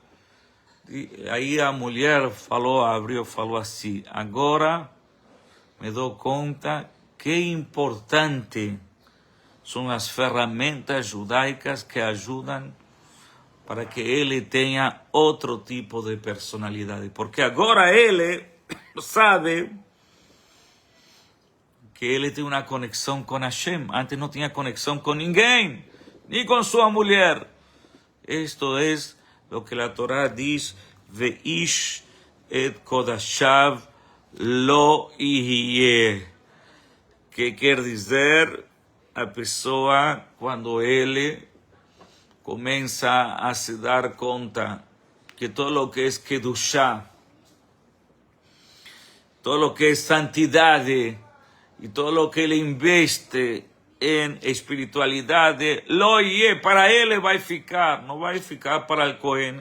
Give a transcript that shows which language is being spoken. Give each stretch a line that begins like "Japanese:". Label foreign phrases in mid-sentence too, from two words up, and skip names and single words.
Portuguese: E aí a mulher falou assim, agora me dou conta que importante são as ferramentas judaicas que ajudam para que ele tenha outro tipo de personalidade. Porque agora ele sabe que ele tem uma conexão com Hashem. Antes não tinha conexão com ninguém, nem com sua mulher. Isto é o que a Torá diz,
Hebrew: ואיש את קדשיו לו יהיה,
Portuguese: que quer dizer, a pessoa, quando ele começa a se dar conta que todo o que é kedushá, todo o que é santidade, e todo o que ele investe em espiritualidade,
Hebrew: לו יהיה,
Portuguese: para ele vai ficar, não vai ficar para o Cohen.